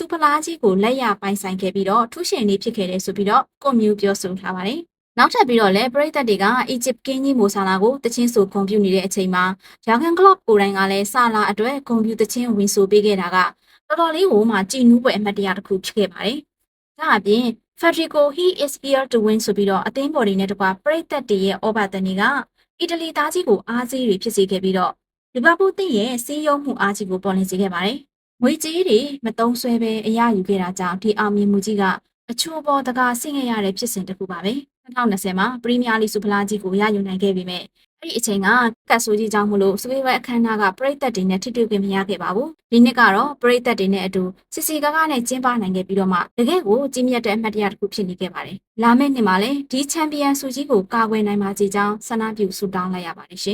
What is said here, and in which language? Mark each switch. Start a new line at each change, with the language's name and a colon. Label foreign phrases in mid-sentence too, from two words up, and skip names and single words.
Burmese: ဖလားကြီးကိုလက်ရပိုင်ဆိုင်ခဲ့ပြီးတော့ထူးရှင်နေဖြစ်ခဲ့တယ်ဆိုပြီးတော့ကွန်မြူပြောဆိုထားပါတယ်။နောက်ထပ်ပြီးတော့လည်းပရိသတ်တွေကအီဂျစ်ကင်းကြီးမိုဆာလာကိုတချင်းဆိုဂုဏ်ပြုနေတဲ့အချိန်မှာယာဂန်ကလော့ကိုယ်တိုင်ကလည်းဆာလာအတွက် ဂုဏ်ပြုတချင်းဝင်ဆိုပေးခဲ့တာကတော်တော်လေးကိုမှကြည်နူးပွဲအမှတ်တရတစ်ခုဖြစ်ခဲ့ပါတယ်။ဒါအပြင်
English: Federico he is here to win
Burmese: ဆိုပြီးတော့အသင်းပေါ်တွေနဲ့တကွာပရိသတ် တွေရဲ့ဩဘာတန်တွေကအီတလီသားကြီးကိုအားစီးတွေဖြစ်စေခဲ့ပြီးတော့လီဗာပူးသင်းရဲ့စီးရုံးမှုအားကြီးကိုပေါ်လွင်စေခဲ့ပါတယ်။ငွေ ကြေးတွေမတုံးဆွဲပဲအရယူခဲ့တာကြောင့်ဒီအောင်မြင်မှုကြီးကအချိုးပေါ်တကားဆင့်ခဲ့ရတဲ့ဖြစ်စဉ်တစ်ခုပါပဲ။2020မှာပရီးမီးယားလိစူဖလားကြီးကိုရယူနိုင်ခဲ့ပေမဲ့အဲ့ဒီအချိန်ကကတ်ဆိုးကြီးကြောင့်မလို့စပေးပွဲအခမ်းအနားကပရိသတ်တွေနဲ့ထိတွေ့ခွင့်မရခဲ့ပါဘူး။ဒီနှစ်ကတော့ပရိသတ်တွေနဲ့အတူစီစီကားကားနဲ့ကျင်းပနိုင်ခဲ့ပြီးတော့မှတကယ်ကိုကြီးမြတ်တဲ့အမှတ်တရတစ်ခုဖြစ်နေခဲ့ပါတယ်။လာမယ့်နှစ်မှာလည်းဒီချန်ပီယံဆုကြီးကိုကာကွယ်နိုင်ပါစေကြောင်းဆန္ဒပြုဆုတောင်းလိုက်ရပါတယ်ရှင်